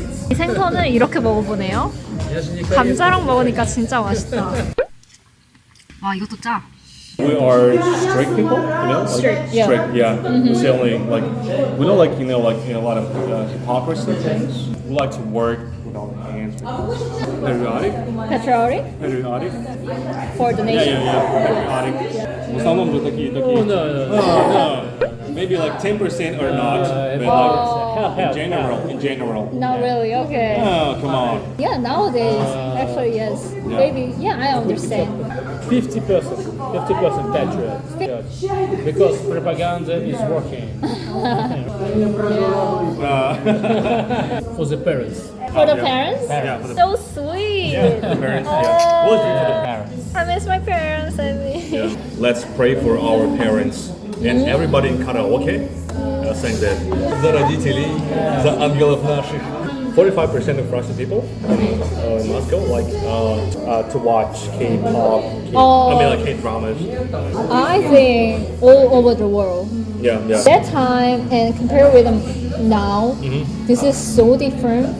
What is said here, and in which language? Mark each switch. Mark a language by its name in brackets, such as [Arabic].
[Korean] 이 생선을 이렇게 먹어보네요. 감자랑 먹으니까 진짜 맛있다. 와, 이것도 짜. [English] We are strict people, you know? Strict, yeah. Strict, yeah. We say only we don't like a lot of hypocrisy things. We like to work with our hands. Patriotic. Patriotic for the nation. Patriotic. Some of them [Russian] такие. [English] No. Maybe like 10% or not, but like in general. Not really, okay. Oh, come on. Yeah, nowadays, actually, yes. Yeah. Maybe, yeah, I understand. 50% patriot. Because propaganda is working. For the parents. For the parents? Yeah, for the So sweet. parents. Yeah. We'll do for the parents. I miss my parents, I mean. Yeah. Let's pray for our parents and everybody in karaoke saying that. [Russian] За родителей, за ангелов наших. [English] 45% of Russian people in Moscow like to watch K-pop, K-dramas. I think all over the world. Yeah. That time and compared with now, this is so different.